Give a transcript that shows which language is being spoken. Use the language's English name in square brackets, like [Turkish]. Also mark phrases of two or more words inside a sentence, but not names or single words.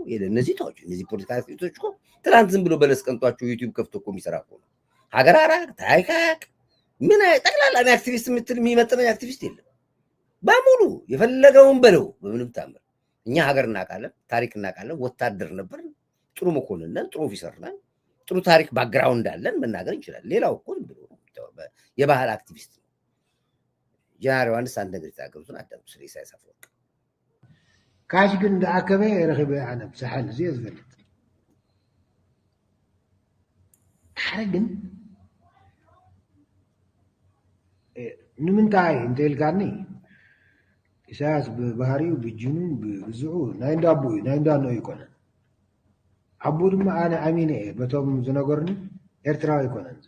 [Amharic] እነዚህ ታዎች እነዚህ ፖለቲካ አክቲቪስቶች እኮ ትናንት ዝም ብሎ በለስ ቀንጧቸው ዩቲዩብ ከፍቶ እኮ የሚሰራ እኮ ነው። ሀገር አራቅ ታይካቅ ምን ጠቅላላ እኔ አክቲቪስት የምትል የሚመጥነኝ አክቲቪስት የለም። በሙሉ የፈለገውን በለው በምንም ታምር እኛ ሀገር እናውቃለን፣ ታሪክ እናውቃለን። ወታደር ነበር፣ ጥሩ መኮንን ነን፣ ጥሩ ኦፊሰር ነን፣ ጥሩ ታሪክ ባክግራውንድ አለን መናገር እንችላለን። ሌላው እኮ ብሎ የባህል አክቲቪስት ነው። ጀነራል ዮሐንስ አንድ ነገር የተናገሩትን አዳምጡ ስለ ኢሳያስ አፈወርቂ። [Tigrinya] ካሽ ግን እንዳኣከበ ረኺበ ኣነ ብሳሓል እዚ ዝፈልጥ ሓደ ግን ንምንታይ እንተይልካኒ ኢሳያስ ብባህሪኡ ብጅኑ ብዝዑ ናይ እንዳቦ እዩ ናይ እንዳኖ ይኮነን። ኣቦ ድማ ኣነ ኣሚነ እየ በቶም ዝነገሩኒ ኤርትራዊ ይኮነን ዝብል